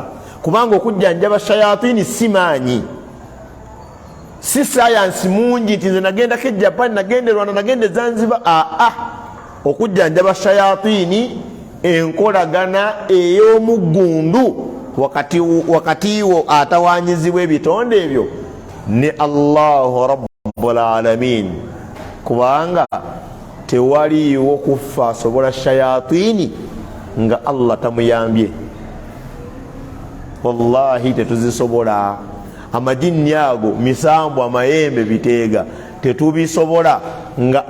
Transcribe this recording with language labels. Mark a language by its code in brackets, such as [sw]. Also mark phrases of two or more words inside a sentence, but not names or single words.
[lg] kubanga okujjanjaba shayatini simanyi si science mungi nti nagenda ke Japan nagende Rwanda nagende Zanzibar okujjanjaba shayatini enkolagana ey'omugundu wakati wo atawanyizibwa ebitonde ebyo ne [ar] الله رب العالمين [lg] kubanga tewaliwo kufa asobola shayatini nga Allah tamuyambye wallahi tetuzisobola amajini ago misambo amayembe biteega tetubisobola nga